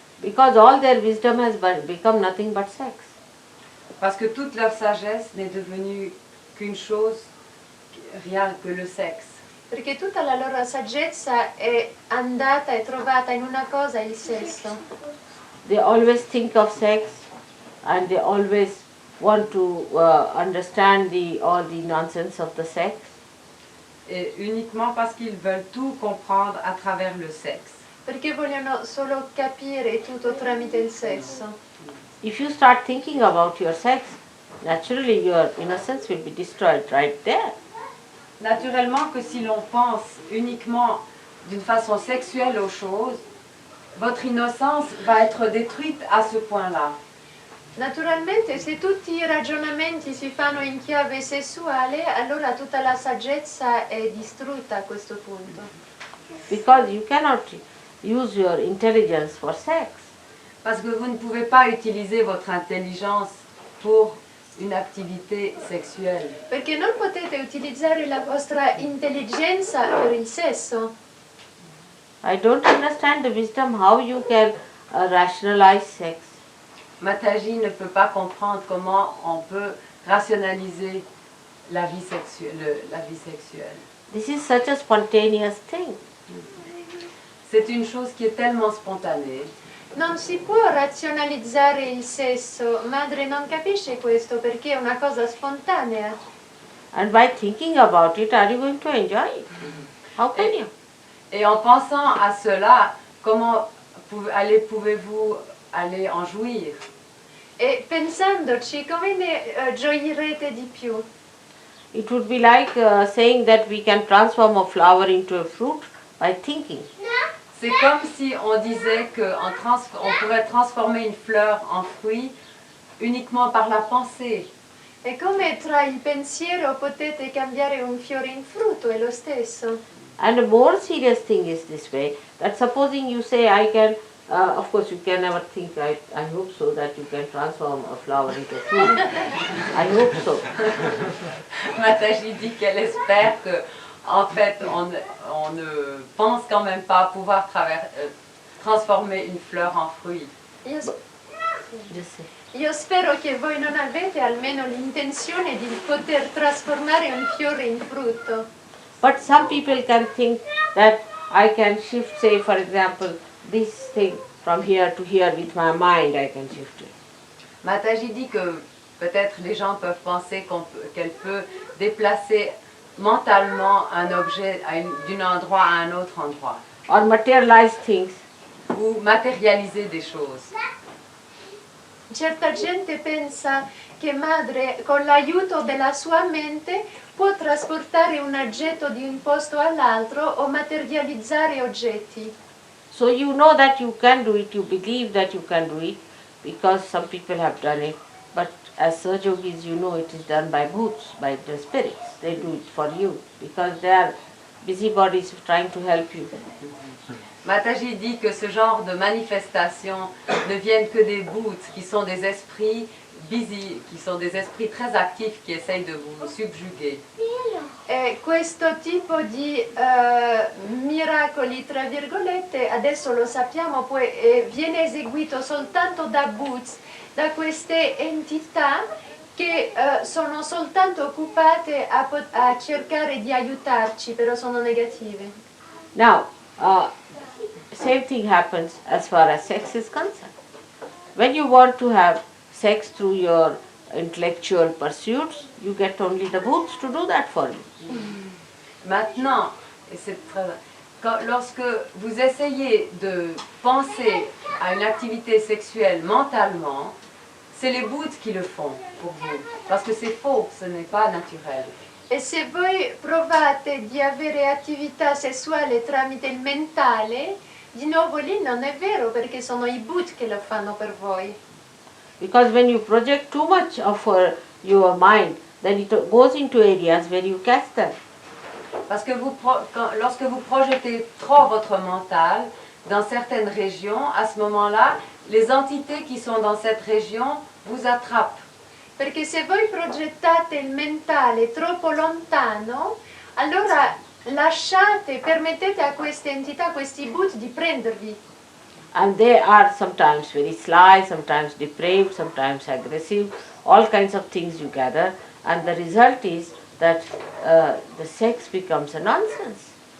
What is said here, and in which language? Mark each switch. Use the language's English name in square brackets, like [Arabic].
[English] Because all their wisdom has become nothing but sex. [French] Parce que toute leur sagesse n'est devenue qu'une chose, rien que le sexe. [Italian] Perché tutta la loro saggezza è andata e trovata in una cosa, il sesso. [English] They always think of sex and they always want to understand all the nonsense of the sex. [French] Et uniquement parce qu'ils veulent tout comprendre à travers le sexe. [Italian] Perché vogliono solo capire tutto tramite il sesso. [English] If you start thinking about your sex, naturally your innocence will be destroyed right there. [French] Naturellement que si l'on pense uniquement d'une façon sexuelle aux choses, votre innocence va être détruite à ce point-là. [Italian] Naturalmente, se tutti i ragionamenti si fanno in chiave sessuale, allora tutta la saggezza è distrutta a questo punto. [English] Because you cannot use your intelligence for sex. [French] Parce que vous ne pouvez pas utiliser votre intelligence pour une activité sexuelle. [Italian] Perché non potete utilizzare la vostra intelligenza per il sesso. [English] I don't understand the wisdom how you can rationalize sex. [French] Mataji ne peut pas comprendre comment on peut rationaliser la vie sexuelle. [English] This is such a spontaneous thing. [French] C'est une chose qui est tellement spontanée. [Italian] Non si può razionalizzare il sesso, madre non capisce questo perché è una cosa spontanea. [English] And by thinking about it, are you going to enjoy it? How can you? [French] Et en pensant à cela, comment pouvez-vous aller en jouir? [Italian] E pensandoci, come ne gioirete di più? [English] It would be like saying that we can transform a flower into a fruit by thinking. [French] C'est comme si on disait qu'on pourrait transformer une fleur en fruit uniquement par la pensée. [Italian] È come tra il pensiero potete cambiare un fiore in frutto, è lo stesso. [English] And a more serious thing is this way, that supposing you say I can, of course you can never think, I hope so, that you can transform a flower into a fruit. I hope so. [French] Mataji dit qu'elle espère que, en fait, on ne pense quand même pas pouvoir transformer une fleur en fruit. [Italian] Io spero che voi non avete almeno l'intenzione di poter trasformare un fiore in frutto. [English] But some people can think that I can shift, say for example, this thing from here to here with my mind, I can shift it. [French] Mataji dit que peut-être les gens peuvent penser qu'elle peut déplacer mentalement un objet d'un endroit à un autre endroit. [English] Or materialize things. [French] Ou matérialiser des choses. [Italian] Certa gente pensa che madre con l'aiuto della sua mente può trasportare un oggetto di un posto all'altro o materializzare oggetti. [English] So you know that you can do it, you believe that you can do it because some people have done it. But as Sahaja Yogis, you know it is done by bhoots, by the spirits. They do it for you because they are busybodies trying to help you. [French] Mataji dit que ce genre de manifestations ne viennent que des bhoots, qui sont des esprits busy, qui sont des esprits très actifs qui essayent de vous subjuguer. [Italian] E questo tipo di miracoli, tra virgolette, adesso lo sappiamo, poi viene eseguito soltanto da bhoots, da queste entità che sono soltanto occupate a cercare di aiutarci, però sono negative. [English] Now, same thing happens as far as sex is concerned. When you want to have sex through your intellectual pursuits, you get only the bhoots to do that for you. [French] Maintenant, et c'est très, lorsque vous essayez de penser à une activité sexuelle mentalement, c'est les bouddhas qui le font pour vous, parce que c'est faux, ce n'est pas naturel. [Italian] E se voi provate di avere attività sessuale tramite il mentale, di nuovo lì non è vero perché sono i Buddha che lo fanno per voi. [English] Because when you project too much of your mind, then it goes into areas where you catch them. [French] Parce que lorsque vous projetez trop votre mental dans certaines régions, à ce moment-là, les entités qui sont dans cette région vous attrapent. [Italian] Perché se voi progettate il mentale troppo lontano, allora permettete a queste entità, a questi Buddha di prendervi. [English] And they are sometimes very sly, sometimes depraved, sometimes aggressive, all kinds of things you gather, and the result is that the sex becomes a nonsense.